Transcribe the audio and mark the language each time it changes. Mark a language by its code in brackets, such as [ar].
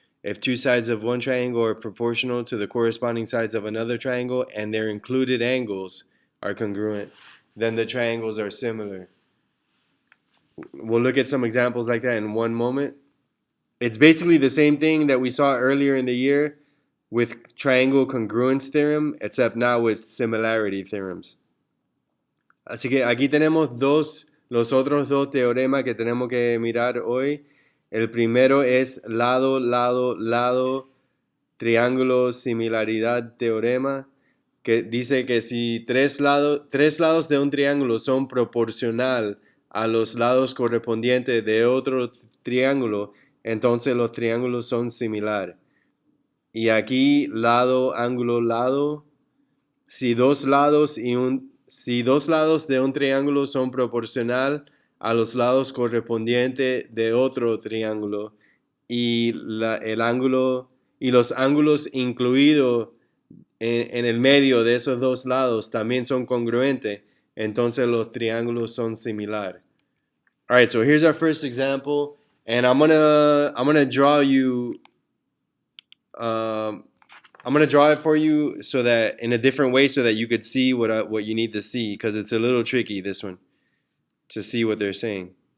[en] If two sides of one triangle are proportional to the corresponding sides of another triangle and their included angles are congruent, then the triangles are similar. We'll look at some examples like that in one moment. It's basically the same thing that we saw earlier in the year with triangle congruence theorem, except now with similarity theorems. [es] Así que aquí tenemos los otros dos teoremas que tenemos que mirar hoy. El primero es lado, triángulo, similaridad, teorema, que dice que si tres lados de un triángulo son proporcional a los lados correspondientes de otro triángulo, entonces los triángulos son similares. Y aquí lado, ángulo, lado, si dos lados de un triángulo son proporcional a los lados correspondientes de otro triángulo y el ángulo y los ángulos incluidos en el medio de esos dos lados también son congruentes, entonces los triángulos son similares. [en] All right, so here's our first example, and I'm gonna draw you. I'm gonna draw it for you so that in a different way so that you could see what you need to see because it's a little tricky this one to see what they're saying.